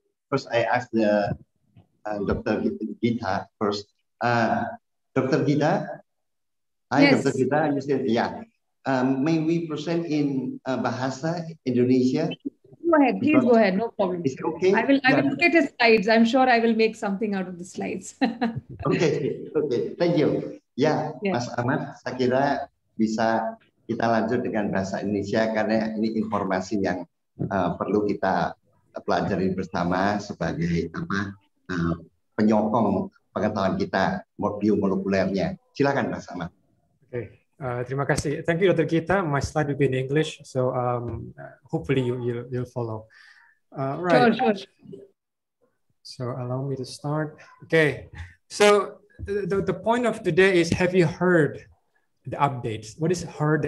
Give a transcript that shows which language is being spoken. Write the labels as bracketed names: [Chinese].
[English] First, I ask the Dr. Gita first. Dr. Gita, hi, Yes. Dr. Gita, you said, yeah. May we present in Bahasa Indonesia? Go ahead, please go ahead, no problem. Is it okay? I will look at his slides. I'm sure I will make something out of the slides. Okay, thank you. [Indonesian] Ya, Mas Ahmad, saya kira bisa kita lanjut dengan bahasa Indonesia karena ini informasi yang perlu kita pelajari bersama sebagai penyokong pengetahuan kita biomolekulernya. Silakan Mas Ahmad. [English] Okay. [Indonesian] Terima kasih. [English] Thank you, Dr. Gita. My slide will be in English, so hopefully you'll follow. Right. Sure. So allow me to start. Okay. So the point of today is, have you heard the updates? What is HERD?